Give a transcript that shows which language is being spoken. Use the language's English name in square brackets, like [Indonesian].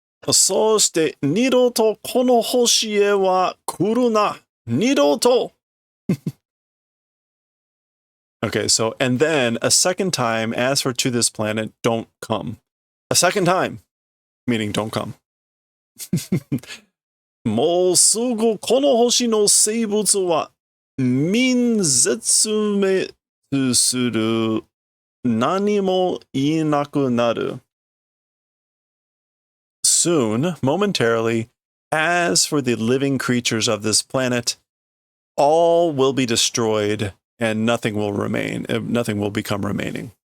[Japanese] So shite, niroto kono hoshi e wa kuru na. Niroto. [English] Okay, so, and then a second time, as for to this planet, don't come. A second time, meaning don't come. [Japanese] もうすぐこの星の生物はmin絶滅する。何も言えなくなる。 [English] Soon, momentarily, as for the living creatures of this planet, all will be destroyed and nothing will remain. Nothing will become remaining.